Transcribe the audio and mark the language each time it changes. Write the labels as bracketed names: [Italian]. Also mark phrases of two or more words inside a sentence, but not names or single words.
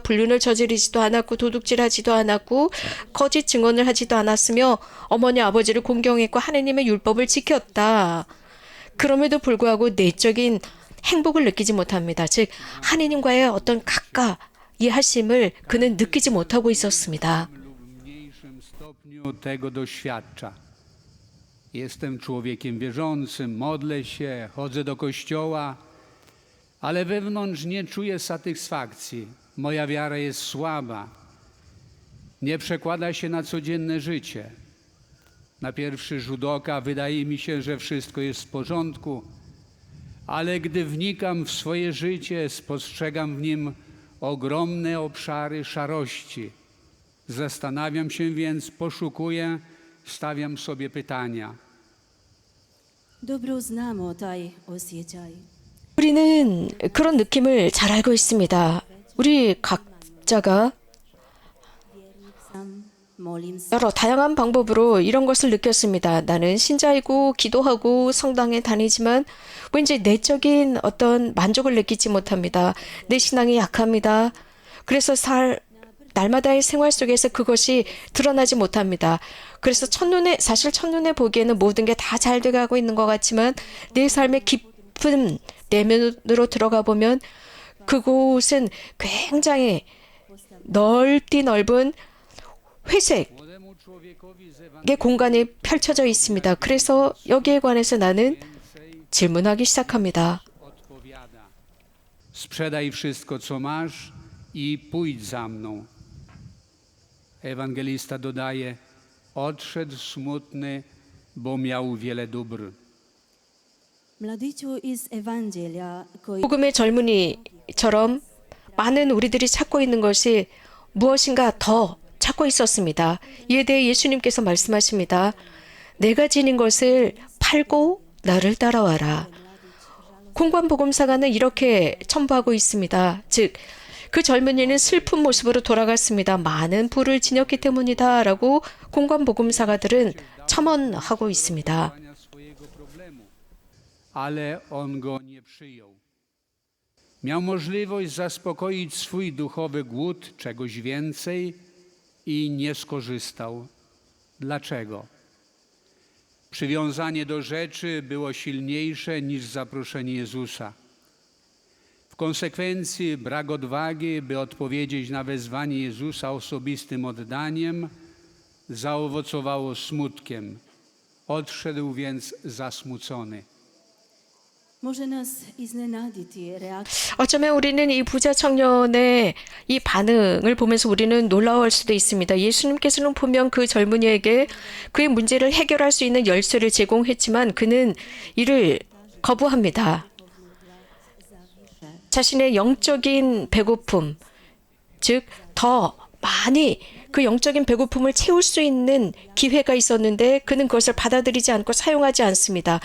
[Korean] 불륜을 저지르지도 않았고 도둑질하지도 않았고 거짓 증언을 하지도 않았으며 어머니 아버지를 공경했고 하느님의 율법을 지켰다. 그럼에도 불구하고 내적인 행복을 느끼지 못합니다. 즉 하느님과의 어떤 가까이 하심을 그는 느끼지 못하고 있었습니다. [Polish] Tego doświadcza. Jestem człowiekiem wierzącym, modlę się, chodzę do kościoła, ale wewnątrz nie czuję satysfakcji. Moja wiara jest słaba. Nie przekłada się na codzienne życie. Na pierwszy rzut oka wydaje mi się, że wszystko jest w porządku, ale gdy wnikam w swoje życie, spostrzegam w nim ogromne obszary szarości. Zastanawiam się więc, poszukuję, stawiam sobie pytania. [Croatian] dobro znamo taj osjećaj. [Korean] 우리는 그런 느낌을 잘 알고 있습니다. 우리 각자가 [Croatian] Sam, molim sa. [Korean] 여러 다양한 방법으로 이런 것을 느꼈습니다. 나는 신자이고 기도하고 성당에 다니지만 왠지 내적인 어떤 만족을 느끼지 못합니다. 내 신앙이 약합니다. 그래서 날마다의 생활 속에서 그것이 드러나지 못합니다. 그래서 사실 첫눈에 보기에는 모든 게 다 잘 돼가고 있는 것 같지만 내 삶의 깊은 내면으로 들어가 보면 그곳은 굉장히 넓은 회색의 공간이 펼쳐져 있습니다. 그래서 여기에 관해서 나는 질문하기 시작합니다. [Polish] Sprzedaj wszystko, co masz i pójdź za mną. Ewangelista dodaje, odszedł smutny, bo miał wiele dóbr. [Croatian] Mladiću iz Evanđelja koji [Korean] 복음의 젊은이처럼 많은 우리들이 찾고 있는 것이 무엇인가 더 찾고 있었습니다. 이에 대해 예수님께서 말씀하십니다. 내가 지닌 것을 팔고 나를 따라와라. 공관복음사가는 이렇게 첨부하고 있습니다. 즉, 그 젊은이는 슬픈 모습으로 돌아갔습니다. 많은 부를 지녔기 때문이다 라고 공관복음사가들은 첨언하고 있습니다. [Polish] Swojego problemu, ale on go nie przyjął. Miał możliwość zaspokoić swój duchowy głód czegoś więcej i nie skorzystał. Dlaczego? Przywiązanie do rzeczy było silniejsze niż zaproszenie Jezusa. W konsekwencji brak odwagi, by odpowiedzieć na wezwanie Jezusa osobistym oddaniem, zaowocowało smutkiem. Odszedł więc zasmucony. [Croatian] može nas iznenaditi reakcija [Korean] 어쩌면 우리는 이 부자 청년의 이 반응을 보면서 우리는 놀라워할 수도 있습니다. 예수님께서는 분명 그 젊은이에게 그의 문제를 해결할 수 있는 열쇠를 제공했지만 그는 이를 거부합니다. 자신의 영적인 배고픔, 즉 더 많이 그 영적인 배고픔을 채울 수 있는 기회가 있었는데 그는 그것을 받아들이지 않고 사용하지 않습니다.